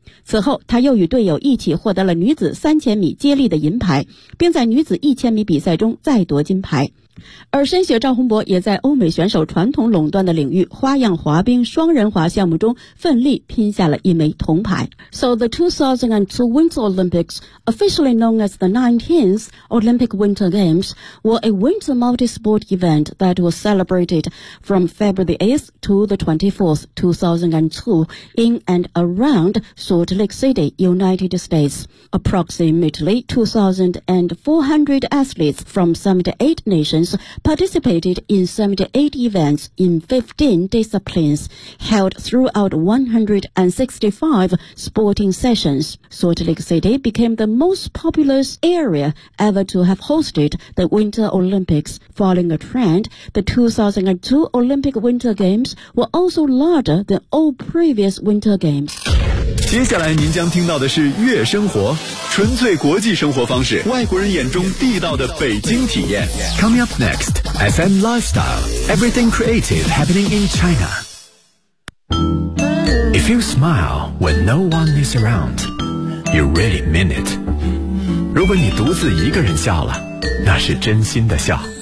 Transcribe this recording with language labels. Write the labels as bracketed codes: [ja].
[zh] 此后他又与队友一起获得了女子3000米接力的银牌，并在女子1000米比赛中再夺金牌。而申雪赵宏博也在欧美选手传统垄断的领域花样滑冰双人滑项目中奋力拼下了一枚铜牌。 [en] So the 2002 Winter Olympics, officially known as the 19th Olympic Winter Games, were a winter multi-sport event that was celebrated from February 8th to the 24th, 2002, in and around Salt Lake City, United States. Approximately 2,400 athletes from 78 nationsparticipated in 78 events in 15 disciplines held throughout 165 sporting sessions. Salt Lake City became the most populous area ever to have hosted the Winter Olympics. Following a trend, the 2002 Olympic Winter Games were also larger than all previous Winter Games. [zh] 接下来您将听到的是月生活，纯粹国际生活方式，外国人眼中地道的北京体验。 [en] Coming up next, FM Lifestyle, everything creative happening in China. If you smile when no one is around, you really mean it. [zh] 如果你独自一个人笑了，那是真心的笑。